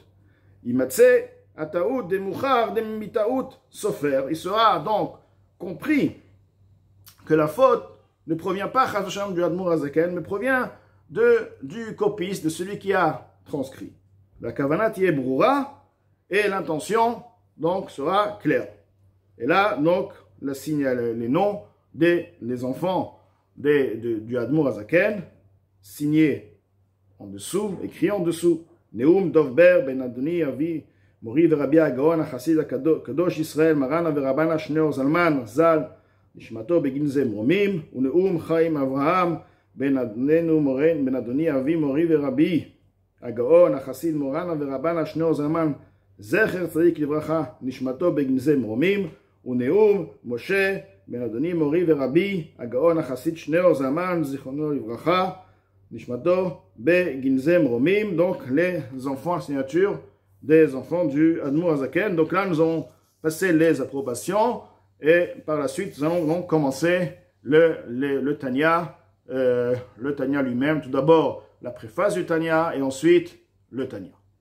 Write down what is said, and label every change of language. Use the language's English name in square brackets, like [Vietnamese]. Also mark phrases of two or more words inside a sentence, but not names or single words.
[French] Il sera donc compris que la faute ne provient pas du Admour Hazaken, mais provient du copiste, de celui qui a transcrit. La kavanat y est broura, et l'intention donc sera claire. Et là, donc, les noms des enfants du Admour Hazaken, signés en dessous, écrits en dessous. [Hebrew] נאום דובער בן אדוני אבי מורי ורבי הגאון החסיד הקדוש ישראל מרן ורבנה שניאור זלמן ז"ל נשמתו בגין זה מרומים, ונאום חיים אברהם בן אדוני אבי מורי ורבי הגאון החסיד מורנה ורבנה שניאור זלמן זכר צדיק לברכה נשמתו בגין זה מרומים, ונאום משה בן אדוני מורי ורבי הגאון החסיד שניאור זלמן זיכרונו לברכה נשמתו בגין זה מרומים. [French] Donc les enfants à signature des enfants du Admour Hazaken. Donc là, nous avons passé les approbations et par la suite, nous allons donc commencer le Tanya lui-même. Tout d'abord, la préface du Tanya et ensuite le Tanya.